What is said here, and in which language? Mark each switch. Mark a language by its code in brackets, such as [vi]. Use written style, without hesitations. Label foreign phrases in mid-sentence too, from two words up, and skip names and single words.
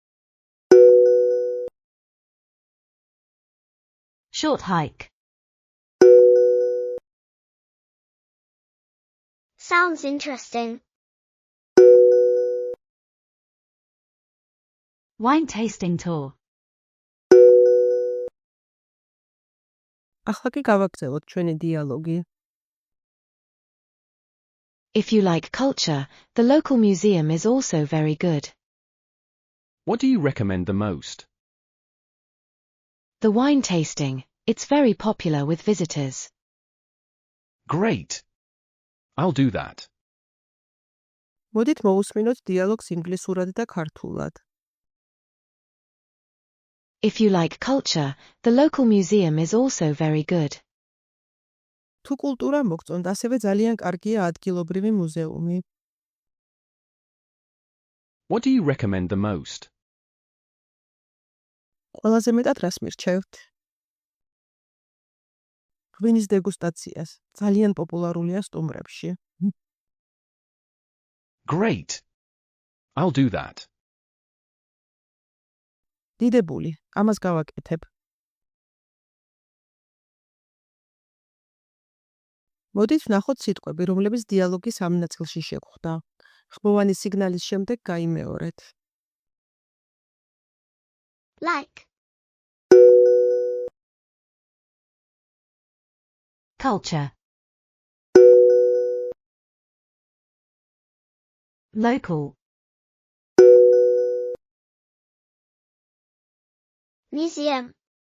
[en] Short hike. Sounds interesting. Wine tasting tour. [ka] ახლა კი გავაგრძელოთ ჩვენი დიალოგი. [en] If you like culture, the local museum is also very good. What do you recommend the most? The wine tasting, it's very popular with visitors. Great. I'll do that. [ka] მოდით მოусმინოთ დიალოგს ინგლისურად და ქართულად. [en] If you like culture, the local museum is also very good. [ka] თუ კულტურა მოგწონთ, ასევე ძალიან კარგია ადგილობრივი მუზეუმი. [en] What do you recommend the most? [ka] ყველაზე მეტად რას მირჩევთ? ღვინის დეგუსტაციას. ძალიან პოპულარულია სტუმრებში. [en] Great. I'll do that. [ka] დიდებული, ამას გავაკეთებ. მოდით ვნახოთ სიტყვები, რომლებიც დიალოგის ამ ნაწილში შეგხვდა. ხმოვანი სიგნალის შემდეგ გაიმეორეთ. [en] Like. Culture. Local. Museum.